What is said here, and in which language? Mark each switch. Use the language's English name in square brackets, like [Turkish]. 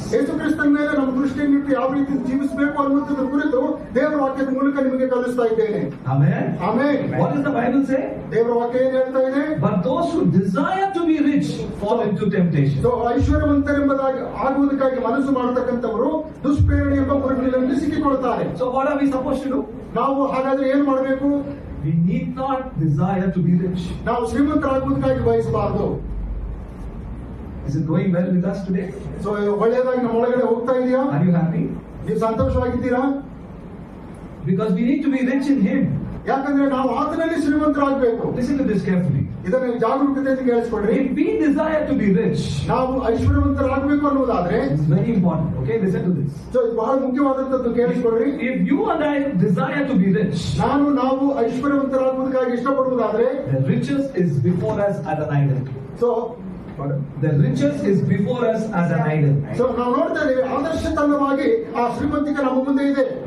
[Kannada] ಯೇಸು ಕ್ರಿಸ್ತನ ಮೇಲೆ ನಮ್ಮ ದೃಷ್ಟಿಯನ್ನಿಟ್ಟು ಯಾವ ರೀತಿ ಜೀವಿಸಬೇಕು ಅನ್ನುವಂಥದ್ರ ಕುರಿತು ದೇವರ ವಾಕ್ಯದ ಮೂಲಕ ನಿಮಗೆ ಕಲಿಸ್ತಾ ಇದ್ದೇನೆ. [English] Amen. [Kannada] Amen. [English] What does the Bible say? [Kannada] ದೇವರ ವಾಕ್ಯ ಏನ್ ಹೇಳ್ತಾ ಇದೆ? [English] But those who desire to be rich fall into temptation. [Kannada] So ಐಶ್ವರ್ಯವಂತರೆಂಬುದಾಗಿ ಆಗುವುದಕ್ಕಾಗಿ ಮನಸ್ಸು ಮಾಡತಕ್ಕಂಥವರು ದುಷ್ಪ್ರೇರಣೆ ಎಂಬ ಮುರುಗಿನಲ್ಲಿ ಸಿಕ್ಕಿಕೊಳ್ತಾರೆ. [English] So what are we supposed to do? [Kannada] ನಾವು ಹಾಗಾದ್ರೆ ಏನ್ ಮಾಡಬೇಕು? [English] We need not desire to be rich. [Kannada] ನಾವು ಶ್ರೀಮಂತರಾಗುವುದಕ್ಕಾಗಿ ಬಯಸಬಾರದು. [English] Is it going well with us today? [Kannada] So ಒಳ್ಳೆಯದಾಗಿ ನಮ್ಮ ಒಳಗಡೆ ಹೋಗ್ತಾ ಇದೆಯಾ? [English] Are you happy? [Kannada] ನೀವು ಸಂತೋಷವಾಗಿದ್ದೀರಾ? [English] Because we need to be rich in Him. [Kannada] ಯಾಕಂದ್ರೆ ನಾವು ಆತನಲ್ಲಿ ಶ್ರೀಮಂತರಾಗಬೇಕು. [English] Listen to this carefully. [Kannada] ಇದನ್ನು ಜಾಗರೂಕತೆಯಿಂದ ಕೇಳಿಸ್ಕೊಡ್ರಿ. [English] If we desire to be rich, [Kannada] ನಾವು ಐಶ್ವರ್ಯವಂತರಾಗಬೇಕು ಅನ್ನೋದಾದ್ರೆ [English] it's very important. Okay, listen to this. [Kannada] So ಇದು ಬಹಳ ಮುಖ್ಯವಾದಂತದ್ದು ಕೇಳಿಸ್ಕೊಡ್ರಿ. [English] If you and I desire to be rich, [Kannada] ನಾವು ಐಶ್ವರ್ಯವಂತರಾಗುವುದಕ್ಕಾಗಿ ಇಷ್ಟಪಡುವುದಾದ್ರೆ [English] the riches is before us as an idol. So The riches is before us as an idol. [Kannada] So ನಾವು ನೋಡ್ತಾ ಇದ್ದೇವೆ ಆದರ್ಶ ತಂಡವಾಗಿ ಆ ಶ್ರೀಮಂತಿಕೆ ನಮ್ಮ ಮುಂದೆ ಇದೆ.